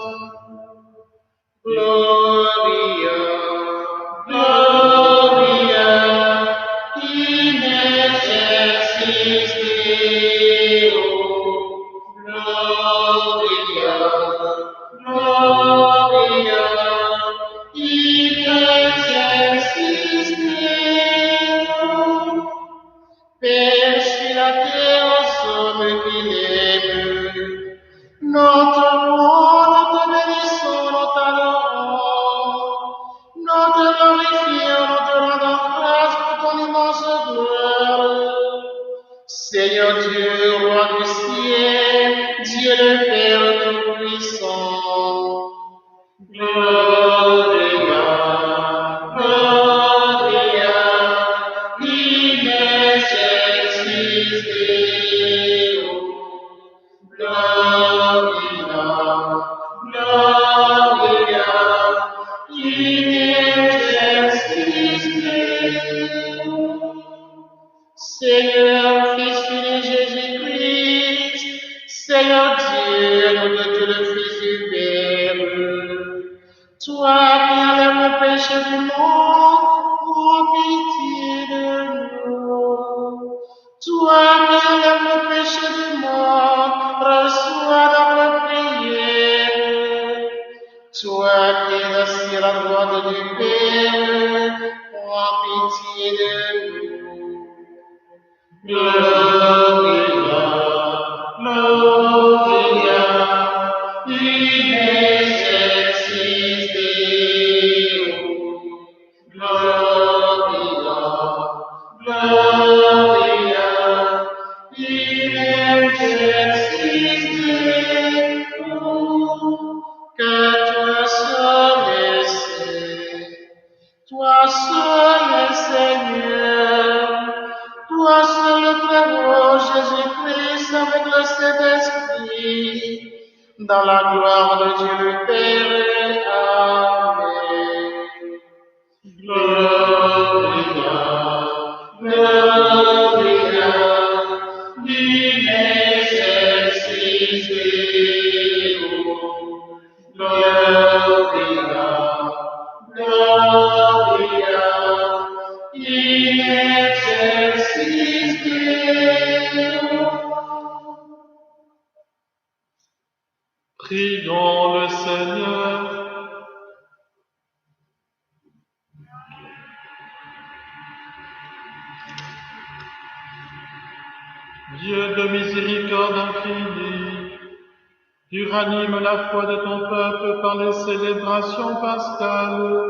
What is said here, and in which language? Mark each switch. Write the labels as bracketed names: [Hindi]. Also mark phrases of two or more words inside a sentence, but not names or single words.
[Latin] Gloria, Gloria, in excelsis Deo, Gloria, Gloria, in excelsis Deo, [French] Pêche la terre sobre qu'il aime, notre monde te bénissons, nous t'adorons, nous te glorifions, nous te rendons grâce pour ton immense gloire. Seigneur Dieu, roi du ciel, Dieu le Père Tout-Puissant, [Latin] Gloria, Gloria, in excelsis Deo, Gloria, Gloria, in excelsis Deo. [French] Seigneur, Fils unique Jésus-Christ, Seigneur Dieu, notre Dieu le Fils du Père, toi qui enlèves le péché du monde, aie pitié de nous. Toi qui enlèves le péché du monde, reçois notre prière. Toi qui es assis à la droite du Père, aie pitié de nous. [Latin] Gloria, Gloria, in excelsis Deo, Gloria, Gloria, in excelsis Deo, [French] car toi seul es saint, toi seul es Seigneur, toi seul le très beau Jésus-Christ avec le Saint-Esprit, dans la gloire de Dieu le Père. Amen. [Latin] Gloria, Gloria, in excelsis Deo, Gloria, Gloria, in excelsis Deo. [French] Prions le Seigneur. Dieu de miséricorde infinie, tu ranimes la foi de ton peuple par les célébrations pascales.